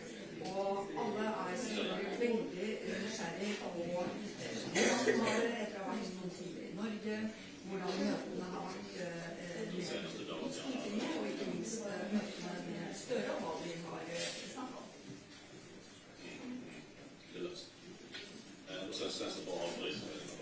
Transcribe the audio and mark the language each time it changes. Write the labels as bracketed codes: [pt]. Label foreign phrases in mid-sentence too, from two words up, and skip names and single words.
[no] Og alle er selvfølgelig veldig nysgjerrig på hvordan det var etter å ha vært noen tider i Norge, hvordan møtene har vært i Stortinget, og ikke minst møtene med Stoere og hva de har snakket om. [sv] Så känns det bra att avbryta det.